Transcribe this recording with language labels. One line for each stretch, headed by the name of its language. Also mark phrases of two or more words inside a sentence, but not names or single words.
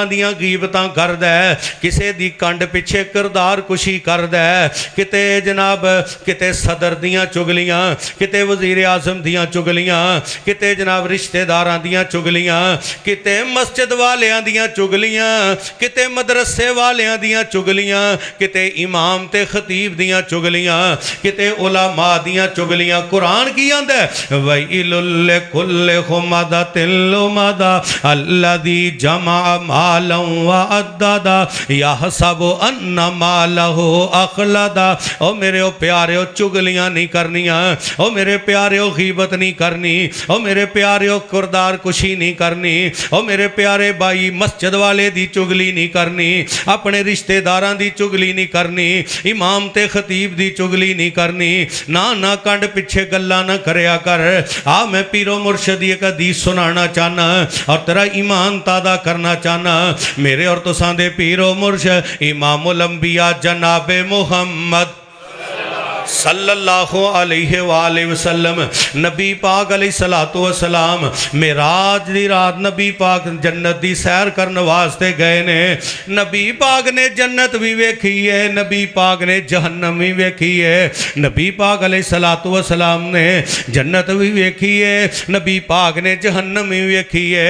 Punjabi: دیاں غیبتاں کردا ہے، کسے دی کنڈ پچھے کردار کشی کردا ہے، کتے جناب کتے صدر دیاں چغلیاں، کتے وزیر اعظم دیاں چغلیاں، کتے جناب رشتے داراں دیاں چغلیاں، کتے مسجد والیاں دیاں چغلیاں، کتے مدرسے والیاں دیاں چغلیاں، کتے امام تے خطیب دیاں چغلیاں، کتے علما دیاں چغلیاں. قرآن کی آندا ہے
Arabic: ويل لكل همزة لمزة الذي جمع مالا وعدده يحسب أن ماله أخلده.
Punjabi: او میرے او پیارے چغلیاں نہیں کرنیاں، او میرے پیارے غیبت نہیں کرنی، او میرے پیارے کردار کشی نہیں کرنی، او میرے پیارے بھائی مسجد والے دی چغلی نہیں کرنی، اپنے رشتے داراں دی چغلی نہیں کرنی، امام تے خطیب دی چغلی نہیں کرنی. نا نا کنڈ پچھے گلاں نا کریا کر۔ آ میں پیر و مرشد ایک حدیث سناناں چاہناں اور تیرا ایمان تازہ کرنا چاہناں. میرے اور تساں دے پیر و مرشد امام الانبیاء جنابِ محمد
Arabic: صلى الله عليه وسلم
Punjabi: نبی پاک
Arabic: عليه الصلاة والسلام
Punjabi: معراج دی رات نبی پاک جنت دی سیر کرنے واسطے گئے نے. نبی پاک نے جنت بھی ویکھی ہے، نبی پاک نے جہنم بھی ویکھی ہے. نبی پاک
Arabic: عليه الصلاة والسلام
Punjabi: نے جنت بھی ویکھی ہے، نبی پاک نے جہنم بھی ویکھی ہے.